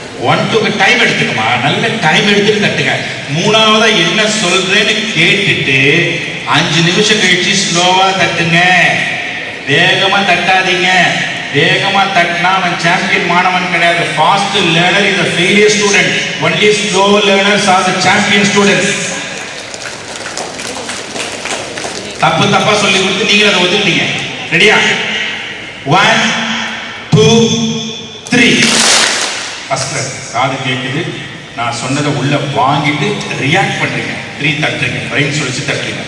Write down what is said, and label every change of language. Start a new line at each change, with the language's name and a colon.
Tamil: 1 2க்கு டைம் எடுத்துக்கமா, நல்ல டைம் எடுத்துட்டு தட்டுங்க. 3வது என்ன சொல்றேன்னு கேட்டுட்டு 5 நிமிஷம் கழிச்சு ஸ்லோவா தட்டுங்க. வேகமா தட்டாதீங்க. வேகமா தட்டினா அவன் சாம்பியன் மாணவன் கிடையாது. Fast learner is
English: a failure student. Only slow learners are the champion students.
Tamil: தப்பா சொல்லி கொடுத்து நீங்க அதை ஒதுக்கிட்டீங்க. ரெடியா? 1 2 3. ஃபர்ஸ்ட் காது கேட்குது, நான் சொன்னதை உள்ள வாங்கிட்டு ரியாக்ட் பண்றீங்க. 3 தட்டுறீங்க, பிரெயின் சொல்லிச்சு தட்டுறீங்க.